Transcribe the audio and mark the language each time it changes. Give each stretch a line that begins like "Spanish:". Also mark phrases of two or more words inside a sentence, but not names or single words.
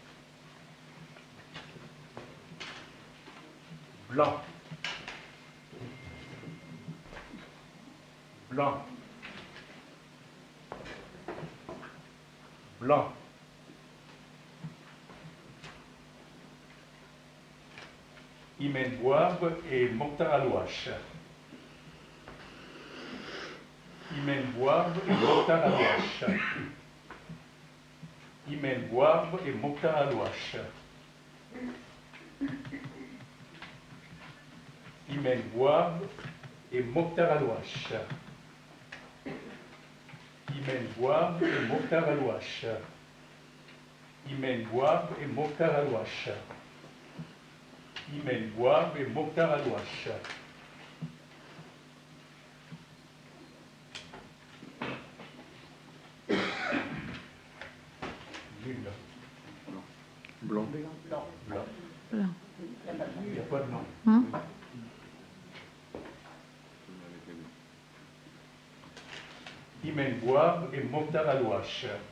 French: Blanc. Blanc. Blanc. Imen Bouarb et Mokhtar Alouache. Imen Bouarb et Mokhtar Alouache. Imen Bouarb et Mokhtar Alouache. Imen Bouarb et Mokhtar Alouache. Imen Bouarb et Mokhtar Alouache. Imen Bouarb et Mokhtar Alouache. Imen Bouarb et Mokhtar Alouache. Blanc. Blanc. Blanc. Blanc. Il n'y a pas de nom. Imen Bouarb et Mokhtar Alouache.